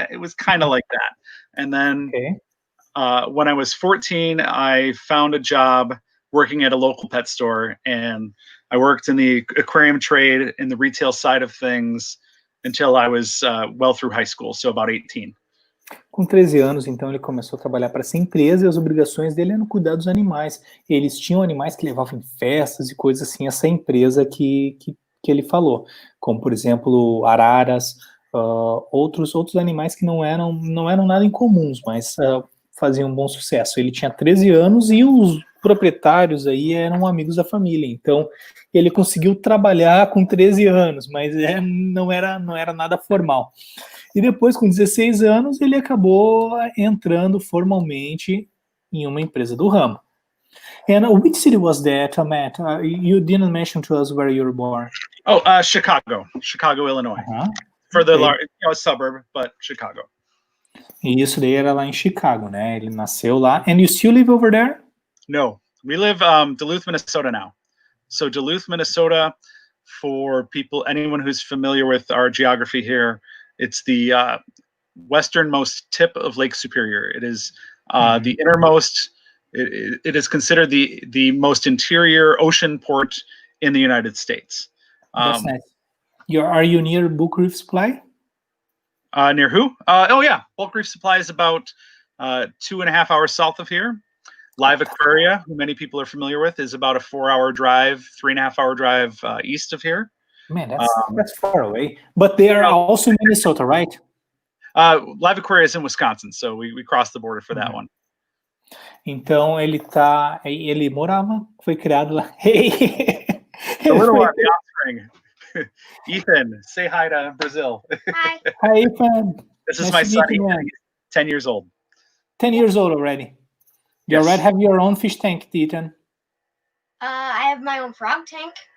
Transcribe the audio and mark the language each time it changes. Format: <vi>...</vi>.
<en>It was kind of like that. And then when I was 14, I found a job working at a local pet store, and I worked in the aquarium trade in the retail side of things until I was well through high school, so about 18.</en> <pt>Com 13 anos, então, ele começou a trabalhar para essa empresa, e as obrigações dele eram cuidar dos animais. Eles tinham animais que levavam em festas e coisas assim, essa empresa que ele falou, como, por exemplo, araras, outros animais que não eram nada incomuns, mas faziam um bom sucesso. Ele tinha 13 anos e os proprietários aí eram amigos da família, então ele conseguiu trabalhar com 13 anos, mas não era nada formal. E depois, com 16 anos, ele acabou entrando formalmente em uma empresa do ramo.</pt> <en>And which city was that, Matt? You didn't mention to us where you were born. Chicago, Illinois. For the large, suburb, but Chicago.</en> <pt>E isso daí era lá em Chicago, né? Ele nasceu lá.</pt> <en>And you still live over there? No, we live Duluth, Minnesota now. So Duluth, Minnesota, for people, anyone who's familiar with our geography here, it's the westernmost tip of Lake Superior. It is the innermost. It is considered the most interior ocean port in the United States. That's nice. Are you near Bulk Reef Supply? Near who? Oh yeah, Bulk Reef Supply is about 2.5 hours south of here. Live Aquaria, who many people are familiar with, is about a 4-hour drive, 3.5-hour drive east of here. Man, that's far away. But they are also in Minnesota, right? Live Aquaria is in Wisconsin, so we crossed the border for that one.</en> <pt>Então ele morava, foi criado lá.</pt> <en>The little one, the offspring. Ethan, say hi to Brazil. Hi. Hi, Ethan. This is my son, Ethan. He's 10 years old. 10 years old already. You already have your own fish tank, Ethan? I have my own frog tank.</en>